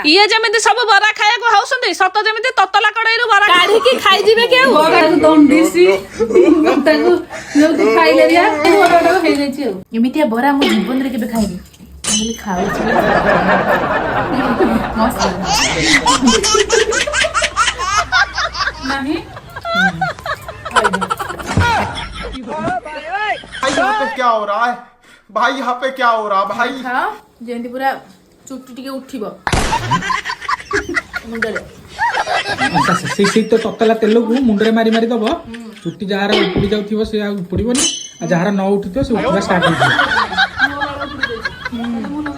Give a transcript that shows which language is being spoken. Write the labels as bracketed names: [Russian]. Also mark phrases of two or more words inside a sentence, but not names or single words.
[Odia] ଇଏ ଯେମିତି ସବୁ ବରା ଖାଇବାକୁ ହଉଛନ୍ତି ସତ ଯେମିତି ତତଲା କଡାଇରୁ ବରା କାଢିକି ଖାଇଯିବେ କି ଆଉ ବରାକୁ ଦଣ୍ଡିସି ତାକୁ ଯୋଉ ଖାଇଲେ ହେଇଯାଇଛି ଆଉ ଏମିତିଆ ବରା ମୁଁ ଜୀବନରେ କେବେ ଖାଇନି। ଖାଲି ଖାଉଛି ମସ୍ତ ନାହିଁ। [Hindi] भाई यहाँ पे क्या हो रहा है भाई? यहाँ पे क्या हो रहा भाई? [Odia] ଖାଅ ଯେମିତି ପୁରା ଚୁଟି ଟିକେ ଉଠିବ ମୁଣ୍ଡରେ। ସେଇ ତ ତତଲା ତେଲକୁ ମୁଣ୍ଡରେ ମାରି ମାରି ଦବ। ଚୁଟି ଯାହାର ଉପୁଡି ଯାଉଥିବ ସେ ଆଉ ଉପୁଡିବନି, ଆଉ ଯାହାର ନ ଉଠୁଥିବ ସେ ଉଠିବା ଷ୍ଟାର୍ଟ ହେଇଯିବ।